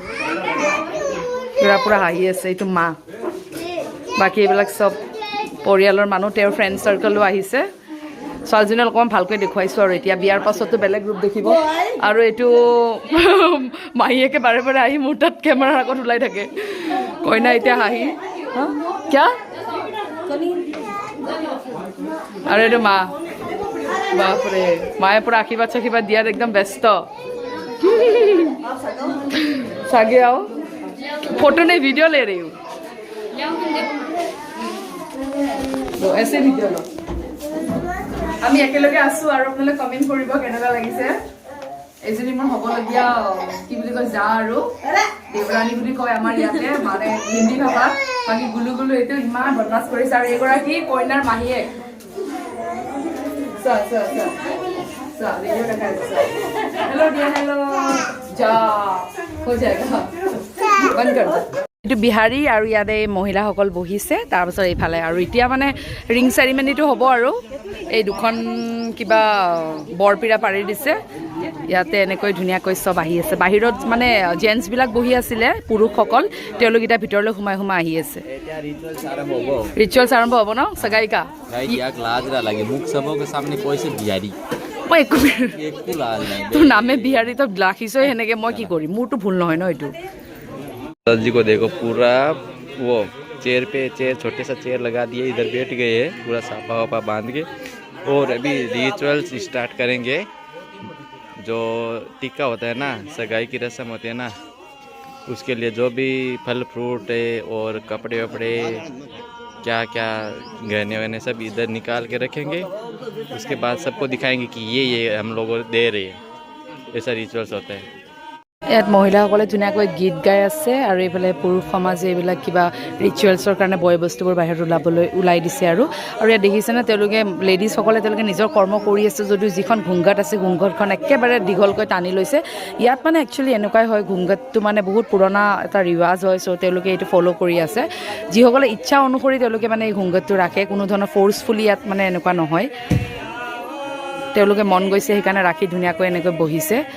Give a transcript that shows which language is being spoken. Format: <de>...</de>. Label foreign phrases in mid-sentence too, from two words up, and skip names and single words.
<as>পুৰা হাঁহি আছে এইটো মা বাকী এইবিলাক চব পৰিয়ালৰ মানুহ তেওঁৰ</as> <en>friend circle</en> <as>আহিছে ছোৱালীজনীক অকণমান ভালকৈ দেখুৱাইছোঁ আৰু এতিয়া বিয়াৰ পাছতো বেলেগ ৰূপ দেখিব আৰু এইটো মাহীয়েকে বাৰে বাৰে আহি মোৰ তাত কেমেৰাৰ আগত ওলাই থাকে কইনা এতিয়া হাঁহি क्या আৰু এইটো মা বাপৰে মায়ে পুৰা আশীৰ্বাদ দিয়াত একদম ব্যস্ত চাগে</as> <hi>आओ फोटो नहीं वीडियो ले रही हूँ तो ऐसे वीडियो लो</hi> <as>আমি একেলগে আছো আৰু আপোনালোকে কমেন্ট কৰিব কেনেকুৱা লাগিছে এজনী মোৰ হ'বলগীয়া কি বুলি কয় যা আৰু দেৱৰাণী বুলি কয় আমাৰ ইয়াতে মানে হিন্দী ভাষা বাকী গুলুগুলু এইটো ইমান বদমাছ কৰিছে আৰু এগৰাকী কইনাৰ মাহীয়েক</as> <hi>हेलो जा हो जाएगा बंद कर दो</hi> <as>এইটো বিহাৰী আৰু ইয়াতে মহিলাসকল বহিছে তাৰপিছত এইফালে আৰু এতিয়া মানে</as> <en>ring ceremony</en> <as>হ'ব আৰু এই দুখন কিবা বৰপিৰা পাৰি দিছে ইয়াতে এনেকৈ ধুনীয়াকৈ চব আহি আছে বাহিৰত মানে জেন্টছবিলাক বহি আছিলে পুৰুষসকল তেওঁলোক এতিয়া ভিতৰলৈ সোমাই আহি আছে ৰিচুৱেলছ আৰম্ভ হ'ব ন সগাইকা মই একো তোৰ নামে বিহাৰী তই ৰাখিছই সেনেকৈ মই কি কৰিম মোৰতো ভুল নহয় ন এইটো</as> <hi>जी को देखो पूरा वो चेयर छोटे सा चेयर लगा दिए इधर बैठ गए हैं पूरा साफा वाफा बांध के और अभी</hi> <en>rituals start</en> <hi>करेंगे जो टिक्का होता है ना सगाई की रस्म होती है ना उसके लिए जो भी फल फ्रूट है और कपड़े वपड़े क्या क्या गहने वहने सब इधर निकाल के रखेंगे उसके बाद सबको दिखाएंगे कि ये हम लोगों दे रहे हैं ऐसा रिचुअल्स होता है</hi> <as>ইয়াত মহিলাসকলে ধুনীয়াকৈ গীত গাই আছে আৰু এইফালে পুৰুষ সমাজে এইবিলাক কিবা ৰিচুৱেলছৰ কাৰণে বয় বস্তুবোৰ বাহিৰত ওলাই দিছে আৰু ইয়াত দেখিছেনে তেওঁলোকে লেডিজসকলে তেওঁলোকে নিজৰ কৰ্ম কৰি আছে যদিও যিখন ঘুংঘাট আছে ঘুংঘাটখন একেবাৰে দীঘলকৈ টানি লৈছে ইয়াত মানে একচুৱেলি এনেকুৱাই হয় ঘুংঘাটটো মানে বহুত পুৰণা এটা ৰিৱাজ হয় চ' তেওঁলোকে এইটো ফ'ল' কৰি আছে যিসকলে ইচ্ছা অনুসৰি তেওঁলোকে মানে এই ঘুংঘাটটো ৰাখে কোনো ধৰণৰ ফ'ৰ্চফুলি ইয়াত মানে এনেকুৱা নহয় তেওঁলোকে মন গৈছে সেইকাৰণে ৰাখি ধুনীয়াকৈ এনেকৈ বহিছে</as>